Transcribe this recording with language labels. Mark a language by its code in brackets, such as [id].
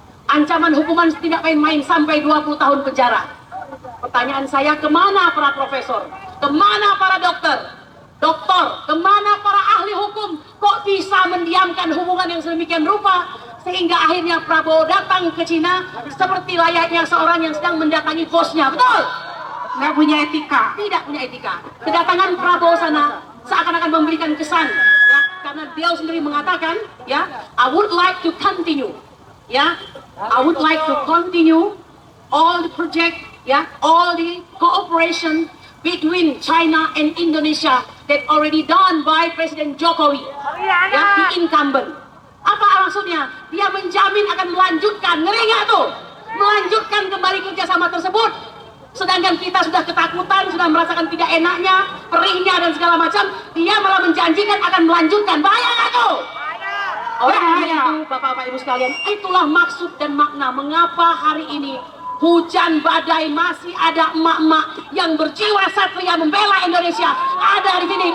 [id] Ancaman hukuman tidak main-main sampai 20 tahun penjara. Pertanyaan saya, kemana para profesor? Kemana para dokter, kemana para ahli hukum? Kok bisa mendiamkan hubungan yang sedemikian rupa sehingga akhirnya Prabowo datang ke Cina seperti layaknya seorang yang sedang mendatangi bosnya, betul? Nggak punya etika. Tidak punya etika. Kedatangan Prabowo sana seakan-akan memberikan kesan, ya, karena dia sendiri mengatakan, [en] ya, I would like to continue, ya, I would like to continue all the project, ya, all the cooperation between China and Indonesia that already done by Presiden Jokowi, ya, the incumbent. [id] Apa maksudnya? Dia menjamin akan melanjutkan, ngeri nggak tuh? Melanjutkan kembali kerjasama tersebut. Sedangkan kita sudah ketakutan, sudah merasakan tidak enaknya, perihnya dan segala macam. Dia malah menjanjikan akan melanjutkan. Bahaya nggak tuh? Oleh karena itu, Bapak-Bapak Ibu sekalian, itulah maksud dan makna mengapa hari ini hujan badai masih ada emak-emak yang berjiwa satria membela Indonesia ada di sini.